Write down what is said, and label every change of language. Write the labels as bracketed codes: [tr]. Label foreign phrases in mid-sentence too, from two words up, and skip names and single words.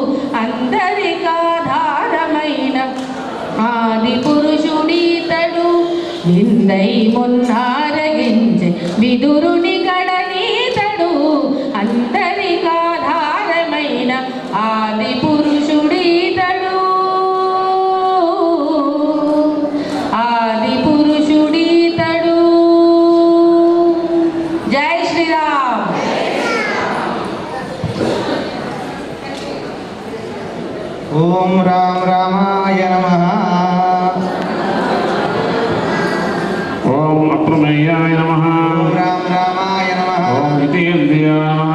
[te] అందరికాధారమైన ఆది పురుషుడీతడు నిందై మున్నారగించి విదురుని గడనీతడు అందరికాధారమైన ఆది పురుషుడీతడు ఆది పురుషుడీతడు జై శ్రీరామ్ [sa] ओम राम रामाय नमः ओम अप्रमेयाय नमः ओम राम रामाय नमः ओम नित्येन्द्रियाय नमः